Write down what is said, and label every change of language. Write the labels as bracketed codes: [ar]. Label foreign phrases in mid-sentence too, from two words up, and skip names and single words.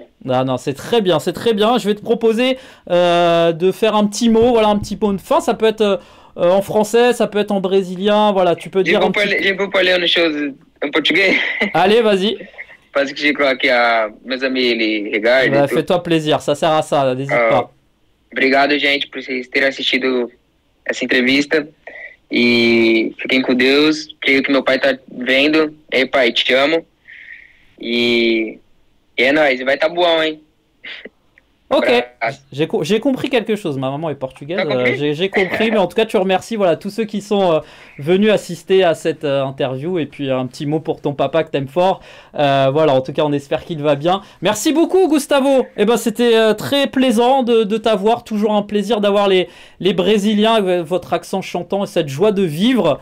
[fr] Non, c'est très bien, c'est très bien. Je vais te proposer de faire un petit mot, voilà, un petit mot de fin. Ça peut être en français, ça peut être en brésilien, voilà, tu peux dire Je peux parler une chose en portugais. Allez, vas-y. Parce que je crois qu'il y a mes amis les regardent. Fais-toi plaisir, ça sert à ça, n'hésite pas. [pt] Obrigado, gente, por vocês terem assistido essa entrevista. E fiquem com Deus. Creio que meu pai tá vendo. Ei, pai, te amo. Et nóis, vai tá bom, hein? [fr] Ok, j'ai compris quelque chose. Ma maman est portugaise, j'ai compris, mais en tout cas tu remercies voilà, tous ceux qui sont venus assister à cette interview et puis un petit mot pour ton papa que t'aimes fort. Voilà, en tout cas on espère qu'il va bien. Merci beaucoup Gustavo, c'était très plaisant de t'avoir, toujours un plaisir d'avoir les Brésiliens avec votre accent chantant et cette joie de vivre.